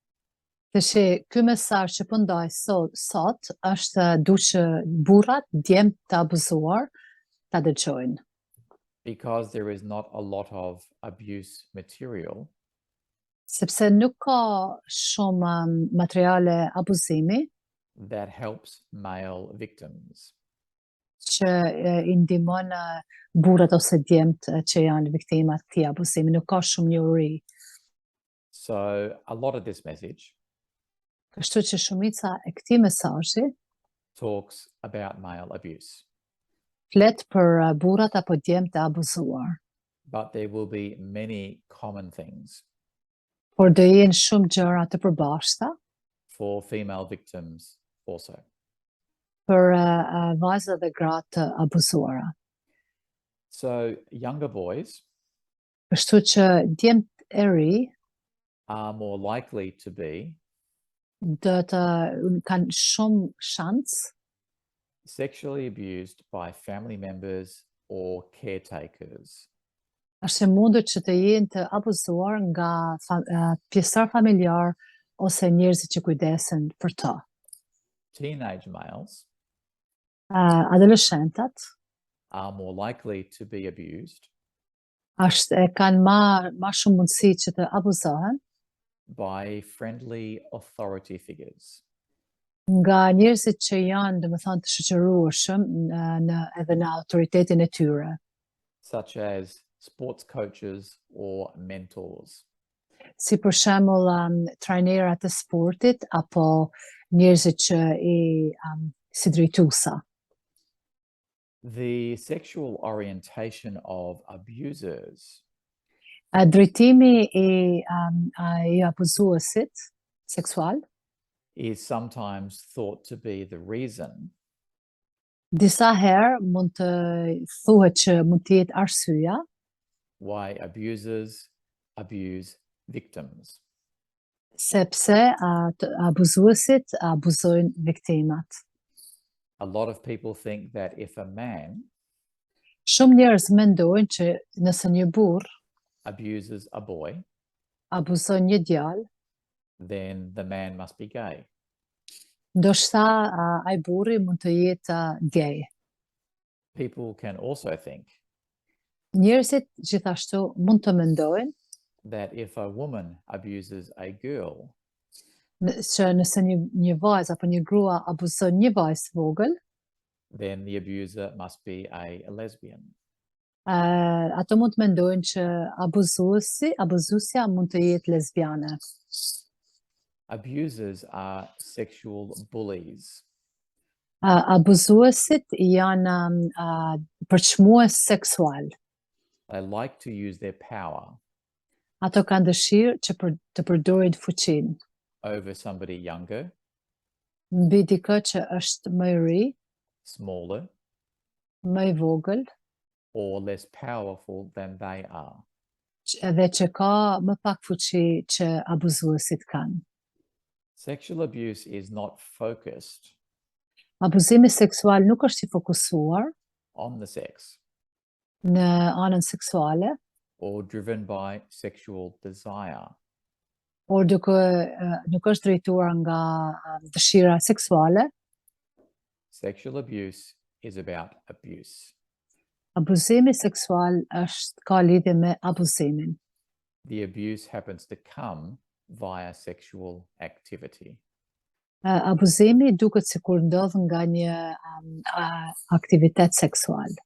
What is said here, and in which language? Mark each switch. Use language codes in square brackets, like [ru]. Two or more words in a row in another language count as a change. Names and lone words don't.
[sq] Tash ky mesazh që po ndaj sot është duçi burrat, djemt të abuzuar ta dëgjojnë. [en] Because there is not a lot of abuse material, [sq] Sepse nuk ka shumë materiale abuzimi [en] that helps male victims. [sq] që I ndihmon burrat ose djemt që janë viktima të këtij abuzimi, nuk ka shumë njohuri. [en] So a lot of this message [sq] Kështu që shumica e këtij mesazhi [en] talks about male abuse, [sq] flet për burrat apo djemt të abuzuar, [en] but there will be many common things [sq] por do jenë shumë gjëra të përbashkëta [en] for female victims also. [sq] për vajzat dhe gratë të abuzuara. [en] So younger boys [sq] Kështu që djemt e ri [en] are more likely to be [sq] kanë shumë shans [en] sexually abused by family members or caretakers. [sq] është e mundur që të jenë të abuzuar nga pjesëtar familjar ose njerëzit që kujdesen për to. [en] Teenage males [sq] Adoleshentat [en] are more likely to be abused [sq] kanë ma shumë mundësi që të abuzohen [en] by friendly authority figures. [sq] nga njerëzit që janë, domethënë, të shoqërueshëm edhe në autoritetin e tyre, [en] such as sports coaches or mentors. [sq] si për shembull trajnerat e sportit apo njerëzit që si drejtuesa. [en] The sexual orientation of abusers [sq] Drejtimi i abuzuesit seksual [en] is sometimes thought to be the reason [sq] disa herë mund të thuhet që mund të jetë arsyeja [en] why abusers abuse victims. [sq] sepse abuzuesit abuzojnë viktimat. [en] A lot of people think that if a man [sq] Shumë njerëz mendojnë që nëse një burr [en] abuses a boy, [sq] abuzon një djalë, [en] then the man must be gay. [sq] ndoshta ai burri mund të jetë gay. [en] People can also think [sq] Njerëzit gjithashtu mund të mendojnë [en] that if a woman abuses a girl, [sq] që nëse një vajzë apo një grua abuzon një vajzë vogël, [en] then the abuser must be a lesbian. [sq] ato mund të mendojnë që abuzusja mund të jetë lesbiane. [en] Abusers are sexual bullies. [sq] Abuzuesit janë përçmues seksual. [en] They like to use their power [sq] Ato kanë dëshirë që të përdorin fuqinë [en] over somebody younger, [sq] mbi dikë që është më i ri, [en] smaller, [sq] më i vogël, [en] or less powerful than they are. [sq] edhe që ka më pak fuqi që abuzuesit kanë. [en] Sexual abuse is not focused [sq] Abuzimi seksual nuk është i fokusuar [en] on the sex [sq] në anën seksuale, [en] or driven by sexual desire. [sq] por nuk është drejtuar nga dëshira seksuale. [en] Sexual abuse is about abuse. [sq] Abuzimi seksual ka lidhje me abuzimin. [en] The abuse happens to come via sexual activity. [sq] Abuzimi duket sikur ndodh nga një aktivitet seksual.